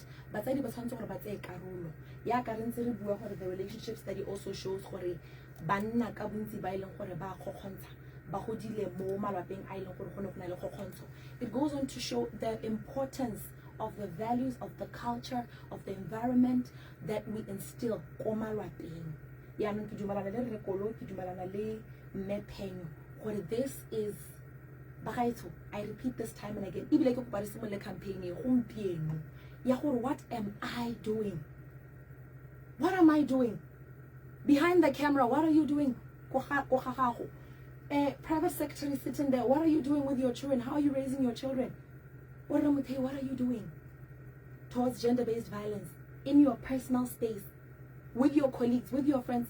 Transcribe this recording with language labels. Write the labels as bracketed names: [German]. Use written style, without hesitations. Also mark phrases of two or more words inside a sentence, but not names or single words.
[English] But the relationship study also shows it goes on to show the importance of the values, of the culture, of the environment that we instill. This is bagaetsho, I repeat this time and again, [Tswana] ebile ke kopa re simolole campaign e gompieno ya gore [English] what am I doing? What am I doing? Behind the camera, what are you doing? Private secretary sitting there, what are you doing with your children? How are you raising your children? What are you doing towards gender-based violence in your personal space, with your colleagues, with your friends?